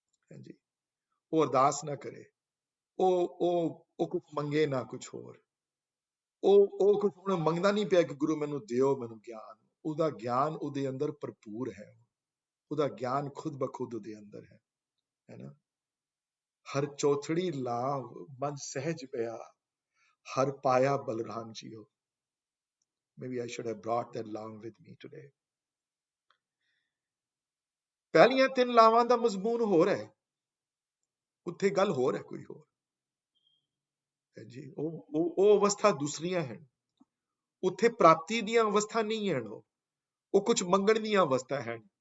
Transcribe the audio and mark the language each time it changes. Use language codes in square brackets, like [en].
[pa] ਹਾਂਜੀ, ਉਹ ਅਰਦਾਸ ਨਾ ਕਰੇ, ਉਹ ਕੁਝ ਮੰਗੇ ਨਾ ਕੁਝ ਹੋਰ, ਉਹ ਕੁਝ ਹੁਣ ਮੰਗਦਾ ਨਹੀਂ ਪਿਆ ਕਿ ਗੁਰੂ ਮੈਨੂੰ ਦਿਓ ਮੈਨੂੰ ਗਿਆਨ, ਉਹਦਾ ਗਿਆਨ ਉਹਦੇ ਅੰਦਰ ਭਰਪੂਰ ਹੈ, ਉਹਦਾ ਗਿਆਨ ਖੁਦ ਬਖੁਦ ਉਹਦੇ ਅੰਦਰ ਹੈ ਨਾ। ਹਰ ਚੌਥੜੀ ਲਾਭ ਮਨ ਸਹਿਜ ਪਿਆ, ਹਰ ਪਾਇਆ Balram JIO. [en] Maybe I should have brought that along with me today. [pa] ਪਹਿਲੀਆਂ 3 ਲਾਵਾਂ ਦਾ ਮਜ਼ਮੂਨ ਹੋਰ ਹੈ, ਉੱਥੇ ਗੱਲ ਹੋਰ ਹੈ, ਕੋਈ ਹੋਰ ਹੈ ਜੀ। ਉਹ ਅਵਸਥਾ ਦੂਸਰੀਆਂ ਹਨ, ਉੱਥੇ ਪ੍ਰਾਪਤੀ ਦੀਆਂ ਅਵਸਥਾ ਨਹੀਂ ਹਨ, ਉਹ ਕੁਝ ਮੰਗਣ ਦੀਆਂ ਅਵਸਥਾ ਹਨ।